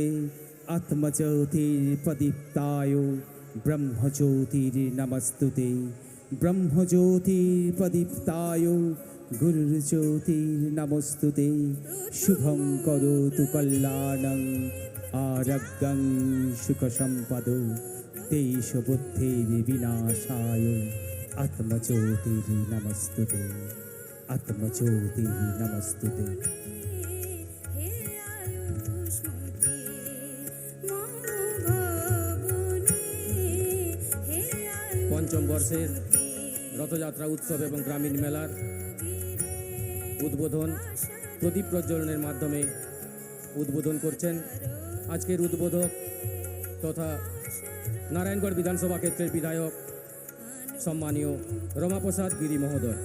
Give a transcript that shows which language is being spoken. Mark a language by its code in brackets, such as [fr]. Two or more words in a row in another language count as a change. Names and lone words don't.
[sa] आत्मज्योतिर्प्रदीप्ताय ब्रह्मज्योतिर्नमस्तुते ब्रह्मज्योतिर्प्रदीप्ताय गुरुज्योतिर्नमस्तुते शुभं करोतु कल्याणं आरोग्यं सुखसम्पद देशबुद्धिर्विनाशाय आत्मज्योतिर्नमस्तुते आत्मज्योतिर्नमस्तुते। [bn] পঞ্চম বর্ষের রথযাত্রা উৎসব এবং গ্রামীণ মেলার উদ্বোধন প্রদীপ প্রজ্বলনের মাধ্যমে উদ্বোধন করছেন আজকের উদ্বোধক তথা নারায়ণগড় বিধানসভা ক্ষেত্রের বিধায়ক সম্মানীয় রমাপ্রসাদ গিরি মহোদয়।